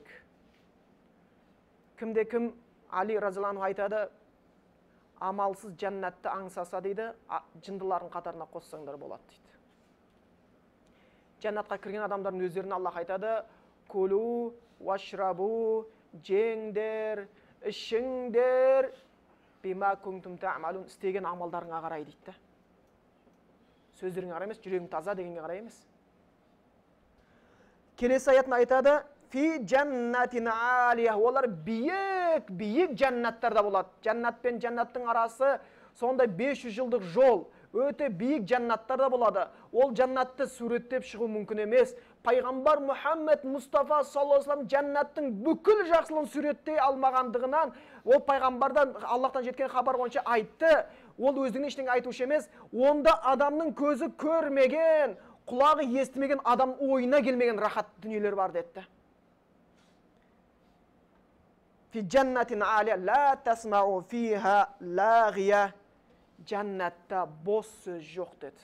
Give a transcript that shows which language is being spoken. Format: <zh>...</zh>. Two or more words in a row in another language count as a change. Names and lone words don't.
<kk>Кімде-кім Али разиаллаху айтады, амалсыз жәннатты аңсаса дейді, жындылардың қатарына қоссаңдар болады дейді. Жәннатқа кірген адамдардың өздеріне Аллах айтады,</kk> <ar>كلوا واشربوا,</ar> <kk>жеңдер, ішіңдер,</kk> <ar>بما كنتم تعملون,</ar> <kk>істеген амалдарыңа қарай дейді. Сөздеріңе қарай емес, жүрегің таза дегенге қарай емес. Келесі аятын айтады,</kk> <ar>في جنة عالية,</ar> <kk>олар биік жәннаттарда болады. Жәннат пен жәннаттың арасы сондай 500 жылдық жол, өте биік жәннаттарда болады. Ол жәннатты суреттеп шығу мүмкін емес. Пайғамбар Мұхаммед Мұстафа</kk> <ar>صلى الله عليه وسلم</ar> <kk>жәннаттың бүкіл жақсылығын суреттей алмағандығынан, ол пайғамбардан Аллахтан жеткен хабар бойынша айтты. Ол өздігінен ештеңе айтушы емес. Онда адамның көзі көрмеген, құлағы естімеген, адам ойына келмеген рахат дүниелер бар деді.</kk> <ar>في جنة عالية لا تسمع فيها لاغية,</ar> <kk>жәннатта бос сөз жоқ деді.</kk>